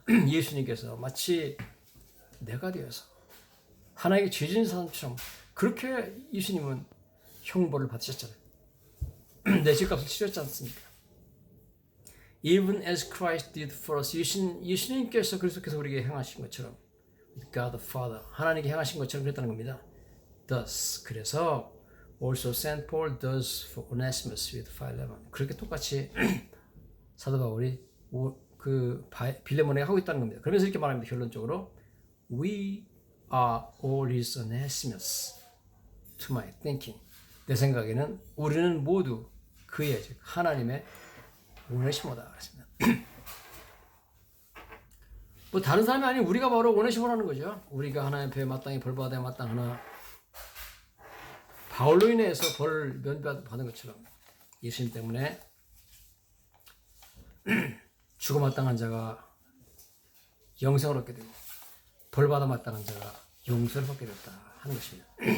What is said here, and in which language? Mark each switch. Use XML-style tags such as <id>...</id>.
<ko>예수님께서 마치 내가 되어서 하나님께 죄 지은 사람처럼 그렇게 예수님은 형벌을 받으셨잖아요. 내 죄값을 치렀지 않습니까? Even as Christ did for us, 예수님께서 그리스도께서 우리에게 행하신 것처럼, God the Father, 하나님께 행하신 것처럼 그랬다는 겁니다.</ko> <en>Thus, 그래서 also Saint Paul does for Onesimus with Philemon.</en> <ko>그렇게 똑같이 사도 바울이 그 빌레몬에게 하고 있다는 겁니다. 그러면서 이렇게 말합니다.</ko> <en>결론적으로, We are all his Onesimus to my thinking.</en> <ko>내 생각에는 우리는 모두 그의, 즉 하나님의 오네시모다 그랬습니다. 뭐 다른 사람이 아닌 우리가 바로 오네시모라는 거죠. 우리가 하나님 앞에 마땅히 벌 받아야 마땅하나 바울로 인해서 벌을 면받은 것처럼 예수님 때문에 죽어 마땅한 자가 영생을 얻게 되고 벌 받아 마땅한 자가 용서를 받게 됐다 하는 것입니다.</ko>